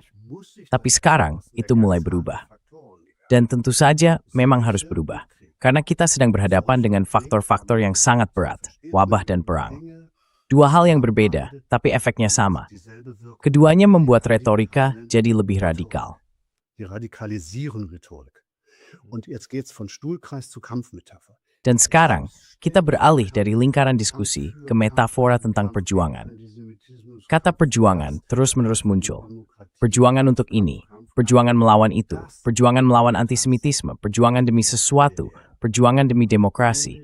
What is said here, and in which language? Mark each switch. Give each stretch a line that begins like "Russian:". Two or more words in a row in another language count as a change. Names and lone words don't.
Indonesian: Tapi sekarang, itu mulai berubah. Dan tentu saja memang harus berubah. karena kita sedang berhadapan dengan faktor-faktor yang sangat berat, wabah dan perang. Dua hal yang berbeda, tapi efeknya sama. Keduanya membuat retorika jadi lebih radikal.
German: Die radikalisieren Rhetorik. Und jetzt geht's von Stuhlkreis zu Kampfmetapher.
Indonesian: Dan sekarang, kita beralih dari lingkaran diskusi ke metafora tentang perjuangan. Kata perjuangan terus-menerus muncul. Perjuangan untuk ini, perjuangan melawan itu, perjuangan melawan antisemitisme, perjuangan demi sesuatu, perjuangan demi demokrasi.